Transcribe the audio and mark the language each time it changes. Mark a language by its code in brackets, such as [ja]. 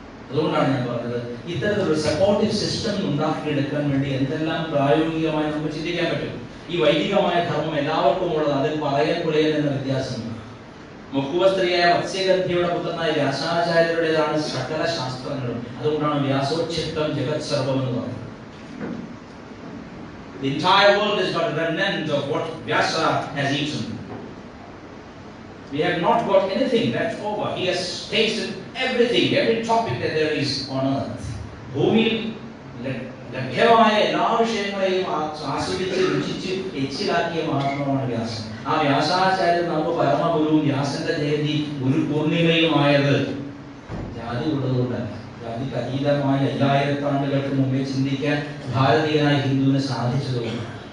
[ml] അതുകൊണ്ടാണ് ഞാൻ പറഞ്ഞത്, ഇത്തരത്തിലൊരു സപ്പോർട്ടീവ് സിസ്റ്റം ഉണ്ടാക്കിയെടുക്കാൻ വേണ്ടി എന്തെല്ലാം പ്രായോഗികമായി നമുക്ക് ചിന്തിക്കാൻ പറ്റും. ഈ വൈദികമായ ധർമ്മം എല്ലാവർക്കും ഉള്ളത്, അതിൽ പറയാൻ പുലയൻ എന്ന വ്യത്യാസമുണ്ട്. മുക്കുവ സ്ത്രീയായ മത്സ്യഗന്ധിയുടെ പുത്രനായ വ്യാസാചാര്യരുടേതാണ് സകല ശാസ്ത്രങ്ങളും. അതുകൊണ്ടാണ് [sa] വ്യാസോച്ഛിഷ്ടം ജഗത് സർവം [ml] എന്ന് പറയുന്നത്. [en] The entire world is but a remnant of what Vyasa has eaten. We have not got anything left over. He has tasted everything, every topic that there is on earth. [ml] ഭൂമിയിൽ ലഭ്യമായ എല്ലാ വിഷയങ്ങളെയും ആസ്വദിച്ച് രുചിച്ച് എച്ചിലാക്കിയ മഹാത്മാവാണ് വ്യാസൻ. ആ വ്യാസാചാര്യൻ നമുക്ക് പരമഗുരുവും വ്യാസന്റെ ജയന്തി ഒരു പൂർണിമയുമായത് ജാതി ഉള്ളതുകൊണ്ടല്ല. ജാതിക്ക് അതീതമായ 5000 ആണ്ടുകൾക്ക് മുമ്പേ ചിന്തിക്കാൻ ഭാരതീയനായ ഹിന്ദുവിന് സാധിച്ചതുകൊണ്ട്.